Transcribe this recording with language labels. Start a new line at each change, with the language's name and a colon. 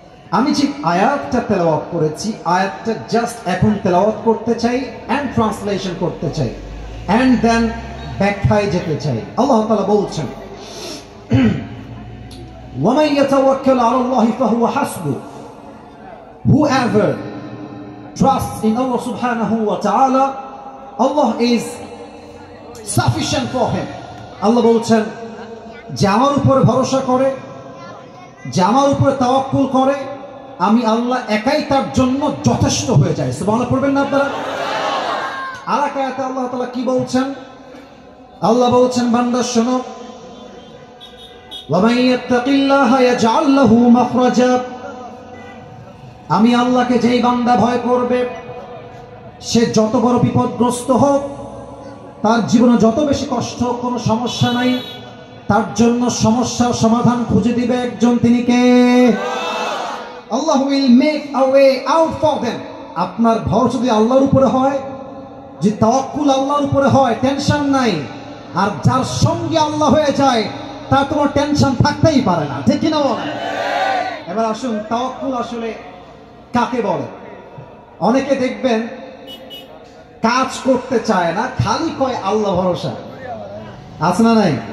Bangla: আমি যে আয়াতটা তেলাওয়াত করেছি, আয়াতটা জাস্ট এখন তেলাওয়াত করতে চাই এন্ড ট্রান্সলেশন করতে চাই
English: and then
Bangla: ব্যাখ্যায় যেতে চাই। আল্লাহ তাআলা বলছেন,
Arabic: وَمَن يَتَوَكَّلْ عَلَى اللَّهِ فَهُوَ حَسْبُهُ.
English: Whoever trusts in Allah subhanahu wa ta'ala, Allah is sufficient for him.
Bangla: আল্লাহ বলছেন যে আমার উপরে ভরসা করে, যে আমার উপরে তাওয়াক্কুল করে, আমি আল্লাহ একাই তার জন্য যথেষ্ট হয়ে যায়। সুবহানাল্লাহ পড়বেন না আপনারা? আর এক আয়াতে আল্লাহ তাআলা কি বলছেন? আল্লাহ বলছেন, বান্দা শোনো,
Arabic: وَمَن يَتَّقِ اللَّهَ يَجْعَل لَّهُ مَخْرَجًا.
Bangla: আমি আল্লাহকে যেই বান্দা ভয় করবে, সে যত বড় বিপদগ্রস্ত হোক, তার জীবনে যত বেশি কষ্ট হোক, কোনো সমস্যা নাই, তার জন্য সমস্যার সমাধান খুঁজে দিবে একজন, তিনি কে?
English: Allah will make a way out for them.
Bangla: আপনার ভরসা যদি আল্লাহর উপরে হয়, যে তাওয়াক্কুল আল্লাহর উপরে হয়, টেনশন নাই। আর যার সঙ্গে আল্লাহ হয়ে যায়, তার তোমার টেনশন থাকতেই পারে না, ঠিক কিনা বলেন? এবার আসুন, তাওয়াক্কুল আসলে কাকে বলে? অনেকে দেখবেন কাজ করতে চায় না, খালি কয় আল্লাহ ভরসা। আছে না নাই?